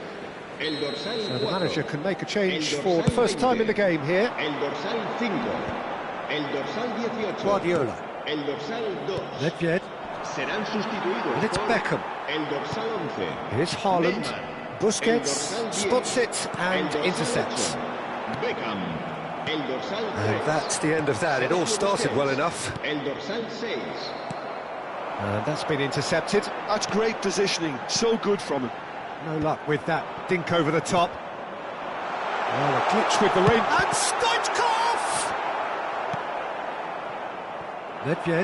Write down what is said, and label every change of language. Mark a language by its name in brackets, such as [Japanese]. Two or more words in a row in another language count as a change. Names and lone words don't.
[Spanish] El dorsal [English] So the [Spanish] 4. [English] manager can make a change [Spanish] El [English] for the [Spanish] dorsal [English] first time in the [Spanish] 20. [English] game here. [Spanish] El dorsal 5. El dorsal 18. Guardiola. El dorsal 2. Nedved. Serán sustituidos [English] And it's [Spanish] por Beckham. el dorsal 11. [English] Here's Haaland. Neymar. Busquets [Spanish] El dorsal 10. [English] spots it and [Spanish] El dorsal [English] intercepts. [Spanish] 8. Beckham. El dorsal 3. [English] And that's the end of that. It all started well enough. [Spanish] El dorsal 6. [English] And that's been intercepted. That's great positioning. So good from him. No luck with that dink over the top. Well, a glitch with the rain. And Stoichkov! Nedved.